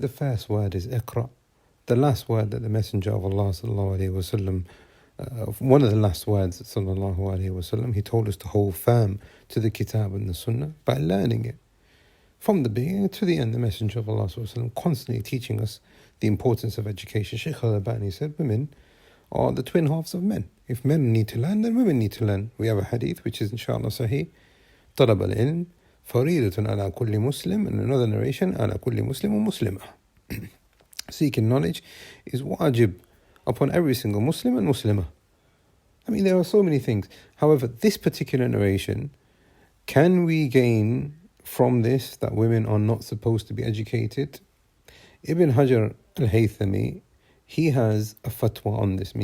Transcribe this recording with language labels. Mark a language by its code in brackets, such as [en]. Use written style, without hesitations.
[en] The first word is iqra. The last word that the Messenger of Allah sallallahu alaihi wasallam, one of the last words sallallahu alaihi wasallam, he told us to hold firm to the kitab and the sunnah by learning it. From the beginning to the end, the Messenger of Allah sallallahu alaihi wasallam constantly teaching us the importance of education. Shaykh al-Albani said women are the twin halves of men. If men need to learn, then women need to learn. We have a hadith which is inshallah sahih. [ar] طلب العلم فريضة على كل مسلم. [en] In another narration, [ar] على كل مسلم ومسلمة. [en] Seeking knowledge is wajib upon every single Muslim and Muslimah. There are so many things. However, this particular narration, can we gain from this that women are not supposed to be educated? Ibn Hajar al-Haythami, he has a fatwa on this.